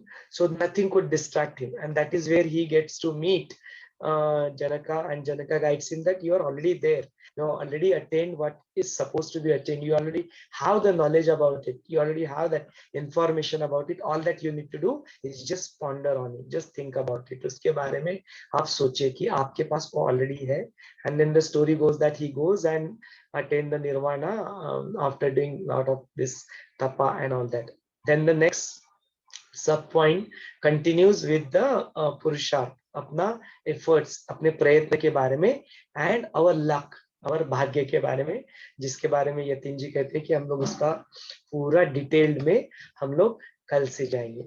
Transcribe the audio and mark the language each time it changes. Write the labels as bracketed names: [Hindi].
[English] So nothing could distract him, and that is where he gets to meet Janaka, and Janaka guides him that you are already there. You already attained what is supposed to be attained. You already have the knowledge about it. You already have that information about it. All that you need to do is just ponder on it. Just think about it. [Hindi] उसके बारे में आप सोचिए कि आपके पास वो already है. [English] And then the story goes that he goes and attain the nirvana after doing a lot of this tapa and all that. Then the next sub point continues with the purusharth, [Hindi] अपना efforts, अपने प्रयत्न के बारे में, [English] and our luck, our [Hindi] भाग्य के बारे में, जिसके बारे में यतीन जी कहते हैं कि हम लोग उसका पूरा डिटेल्ड में हम लोग कल से जाएंगे.